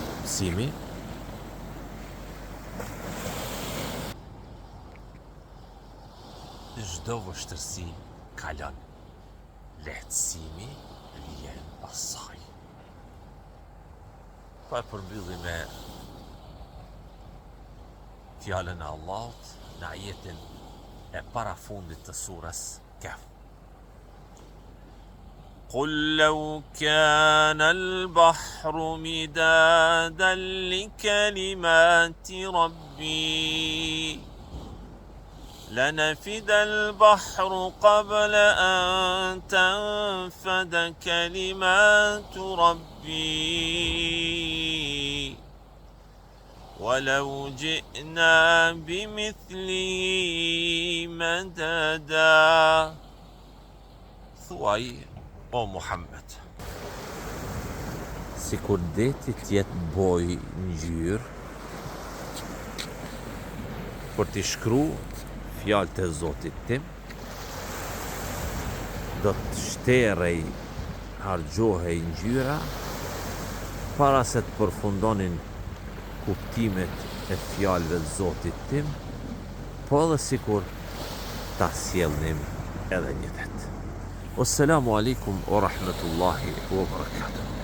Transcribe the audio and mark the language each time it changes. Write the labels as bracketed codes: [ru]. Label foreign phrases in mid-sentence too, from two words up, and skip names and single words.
[sq] Mësimi, çdo vështirësi kalon. Lehtësimi vjen pas saj. Pa përmbyllim me fjalën e Allahut në ajetin e parafundit të surës Kehf. [ar] قل لو كان البحر مدادا لكلمات ربي لنفد البحر قبل أن تنفد كلمات ربي ولو جئنا بمثله مددا. [sq] Thuaj, o Muhammed, sikur deti t'jetë boj ngjyrë për t'i shkru fjalët e Zotit tim, do të shterej, hargjohej ngjyra para se të përfundonin kuptimet e fjalëve të Zotit tim, po edhe sikur ta sjellnim edhe një det. [ar] والسلام عليكم ورحمة الله وبركاته.